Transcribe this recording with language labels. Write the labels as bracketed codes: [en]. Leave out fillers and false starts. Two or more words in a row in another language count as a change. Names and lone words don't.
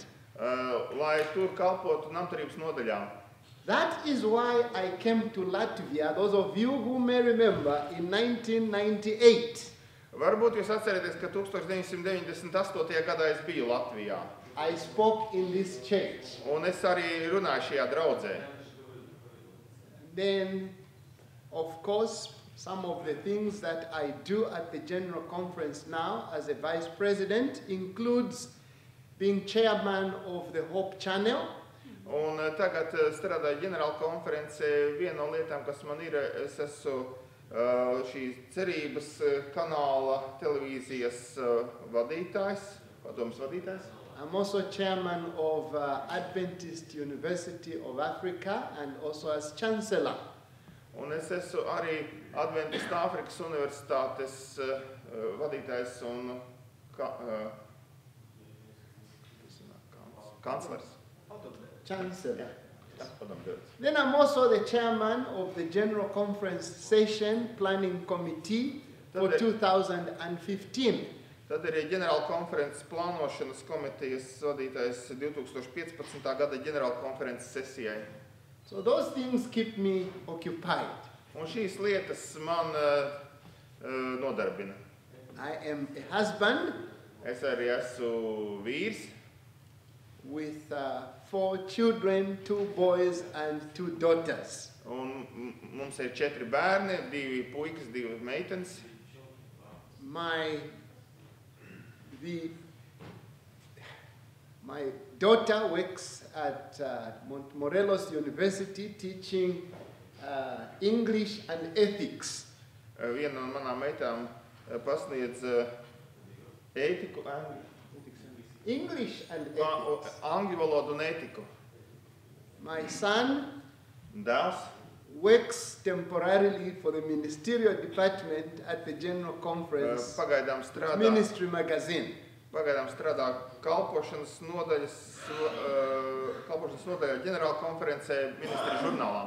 [lv] lai tur kalpotu namturības nodaļā. [en] That is why I came to Latvia, those of you who may remember, in 1998. [lv] Varbūt jūs atcerieties, ka 1998. gadā es biju Latvijā. [en] I spoke in this church. [lv] Un es arī runāju šajā draudzē. [en] Then, of course, some of the things that I do at the General Conference now as a vice president includes being chairman of the Hope Channel. [lv] Un tagad strādāju ģenerālkonferencē. Viena no lietām, kas man ir, es esmu šīs cerības kanāla televīzijas vadītājs, padomas vadītājs. [en] I'm also chairman of Adventistu University of Africa and also as chancellor. [lv] Un es esmu arī Adventistu Āfrikas Universitātes vadītājs un kanclers. [en] Chancellor. Then I'm also the chairman of the General Conference Session Planning Committee for 2015. [lv] Tad arī ģenerālkonferences plānošanas komitejas vadītājs 2015. gada ģenerālkonferences sesijai. [en] So those things keep me occupied. [lv] Un šīs lietas man nodarbina. [en] I am a husband [lv] Es arī esmu vīrs [en] with 4 children, 2 boys and 2 daughters. [lv] un mums ir 4 bērni, 2 puikas, 2 meitenes. [en] My daughter works at Morelos University teaching English and ethics. [lv] Viena no manām meitām pasniedz ētiku, [en] English and ethics. [lv] angļu valodu un ētiku. [en] My son [lv] Dēls [en] works temporarily for the ministerial department at the General Conference [lv] pagaidām strādā [en] Ministry magazine. [lv] kalpošanas nodaļā ģenerālkonferencē ministrijas žurnālā.